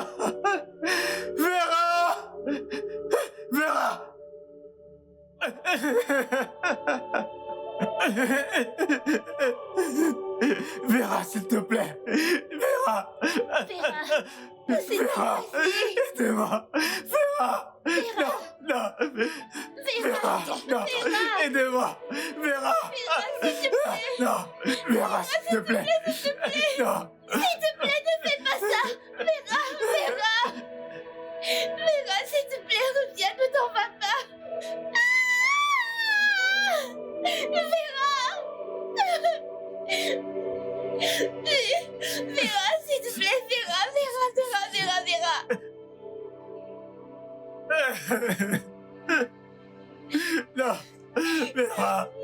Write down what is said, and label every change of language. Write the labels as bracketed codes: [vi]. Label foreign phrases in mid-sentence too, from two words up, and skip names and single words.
[fr] Vera. Vera. Vera, s'il te plaît. Vera. Vera, c'est Vera, aidez-moi. Vera. Vera. Non. Vera. Non. Aidez-moi. Vera. S'il te plaît. Non. Vera, s'il te plaît. Non. S'il te plaît, ne fais pas ça. Vera. Vera, s'il te plaît, reviens, ne t'en vas pas. Vera. Vera, s'il te plaît, Vera. Non. Vera.